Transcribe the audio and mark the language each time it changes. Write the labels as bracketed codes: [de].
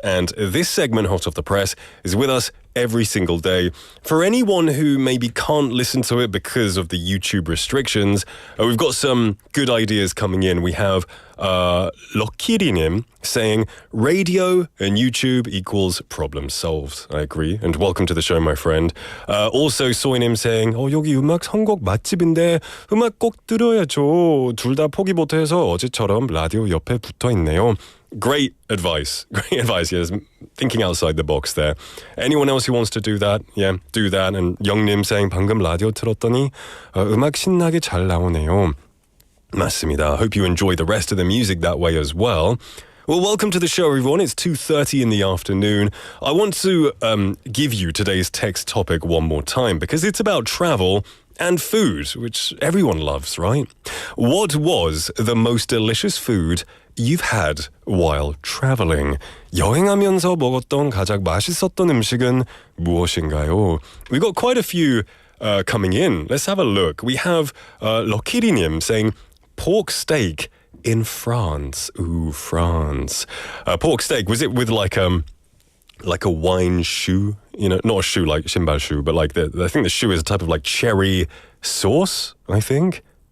[en] And this segment, Hot Off the Press, is with us every single day. For anyone who maybe can't listen to it because of the YouTube restrictions, we've got some good ideas coming in. We have Lokirinim saying radio and YouTube equals problem solved. I agree. And welcome to the show, my friend. Also Soinim saying [ko] 여기 음악 선곡 맛집인데 음악 꼭 들어야죠. 둘 다 포기 못해서 어제처럼 라디오 옆에 붙어 있네요. [en] Great advice. Great advice. Yes, thinking outside the box there. Anyone else who wants to do that, yeah, do that. And 영님 saying [ko] 방금 라디오 틀었더니 음악 신나게 잘 나오네요. 맞습니다. [en] Hope you enjoy the rest of the music that way as well. Well, welcome to the show, everyone. It's 2:30 in the afternoon. I want to give you today's text topic one more time because it's about travel and food, which everyone loves, right? What was the most delicious food you've had while traveling? [ko] 여행하면서 먹었던 가장 맛있었던 음식은 무엇인가요? [en] We got quite a few coming in. Let's have a look. We have Lokirinim saying pork steak in France. Ooh, France. Pork steak, was it with like a wine shoe? You know, not a shoe like 신발 shoe, but like I think the shoe is a type of like cherry sauce, I think.